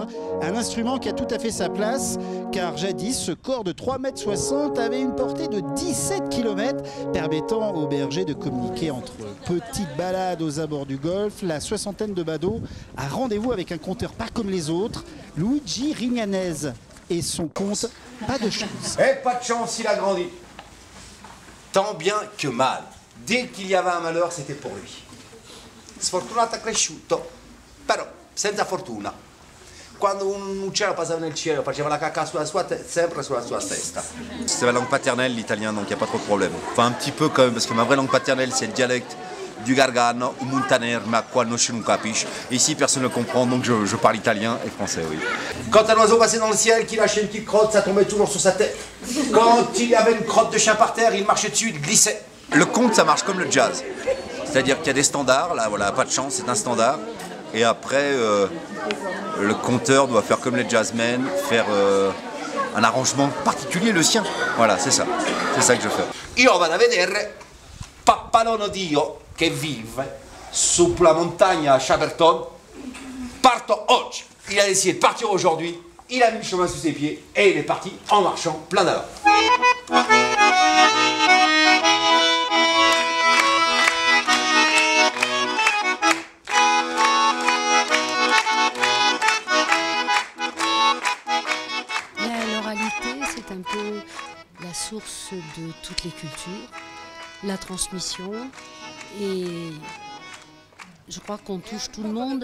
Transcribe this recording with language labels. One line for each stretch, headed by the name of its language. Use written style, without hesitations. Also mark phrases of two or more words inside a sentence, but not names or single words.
French: Un instrument qui a tout à fait sa place, car jadis, ce corps de 3,60 m avait une portée de 17 km, permettant aux bergers de communiquer entre petites balades aux abords du golfe, la soixantaine de badauds a rendez-vous avec un conteur pas comme les autres, Luigi Rignanese, et son conte Pas de chance. Eh, pas de chance, il a grandi. Tant bien que mal. Dès qu'il y avait un malheur, c'était pour lui.
Italian: Sfortunato cresciuto, però senza fortuna. Quando un uccello passava nel cielo, faceva la cacca sempre sulla sua testa.
French: C'est ma langue paternelle, l'italien, donc il n'y a pas trop de problème. Enfin, un petit peu quand même, parce que ma vraie langue paternelle, c'est le dialecte du Gargano, ou Montaner,
Italian: ma qua non non capisce.
French: Ici, personne ne comprend, donc je parle italien et français, oui. Quand un oiseau passait dans le ciel, qu'il lâchait une petite crotte, ça tombait toujours sur sa tête. Quand il y avait une crotte de chien par terre, il marchait dessus, il glissait. Le conte, ça marche comme le jazz. C'est-à-dire qu'il y a des standards, là, voilà, pas de chance, c'est un standard. Et après, le conteur doit faire comme les jazzmen, faire un arrangement particulier, le sien. Voilà, c'est ça. C'est ça que je fais.
Italian: Io vado a vedere Pappalono Dio che vive sulla montagna a Chaberton. Parto oggi.
French: Il a décidé de partir aujourd'hui. Il a mis le chemin sous ses pieds et il est parti en marchant plein d'alors. L'oralité, c'est un peu la source de toutes les cultures, la transmission, et je crois qu'on touche tout le monde.